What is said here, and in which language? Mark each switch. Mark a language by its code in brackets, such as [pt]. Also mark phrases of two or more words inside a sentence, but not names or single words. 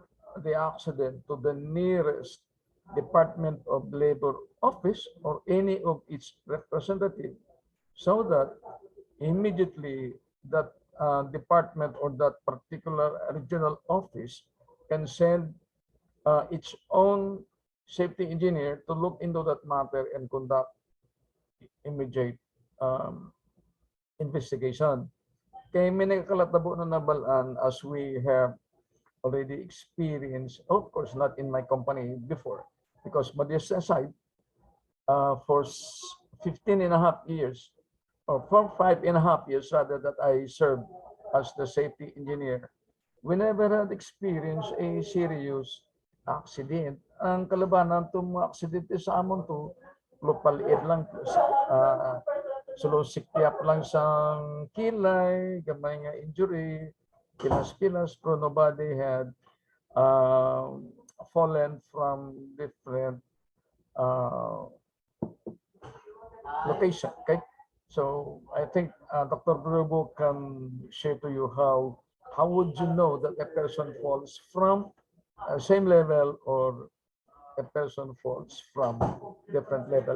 [en] the accident to the nearest Department of Labor office or any of its representative, so that immediately that department or that particular regional office can send its own safety engineer to look into that matter and conduct immediate investigation. [hil] Kaya may nagkalatabo na nabalaan [en] as we have already experienced, of course not in my company before, because modest aside, for 15 and a half years, or for 5.5 years rather, that I served as the safety engineer, we never had experienced a serious accident. [hil] Ang kalabanan itong mga aksidente sa amon to, lupaliit lang, siktiyap lang sa kilay, gamay nga injury, pilas-pilas, pero [en] nobody had fallen from different location. Okay? So I think Dr. Brubo can share to you how would you know that a person falls from same level or a person falls from different level.